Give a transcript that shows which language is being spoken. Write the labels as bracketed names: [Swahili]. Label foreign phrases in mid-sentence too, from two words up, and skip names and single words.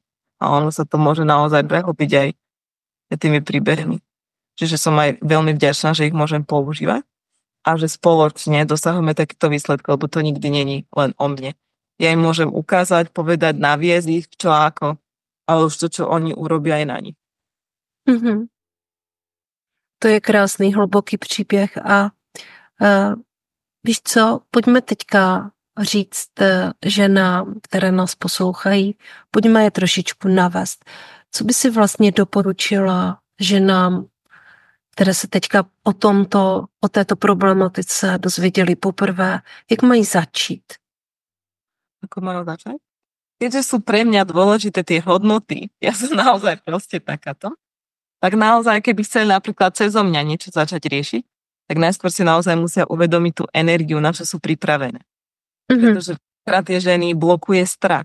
[Slovak] A ono sa to môže naozaj prehlbiť aj tými príbehmi. Čiže som aj veľmi vďačná, že ich môžem používať a že spoločne dosahujeme takýto výsledky, lebo to nikdy není len o mne. Ja im môžem ukázať, povedať, naviesť ich, čo ako, ale už to, čo oni urobia aj na nich. Mhm. [Czech] To je krásný, hluboký příběh a víš co, pojďme teďka říct ženám, které nás poslouchají, pojďme je trošičku navést. Co by si vlastně doporučila ženám, které se teďka o této problematice dozvěděli poprvé, jak mají začít? [Slovak] Ako majú začať? Keďže sú pre mňa dôležité tie hodnoty, ja som naozaj proste takáto, tak naozaj, keby chceli napríklad cezo mňa niečo začať riešiť, tak najskôr si naozaj musia uvedomiť tú energiu, na čo sú pripravené. Pretože tie ženy blokuje strach.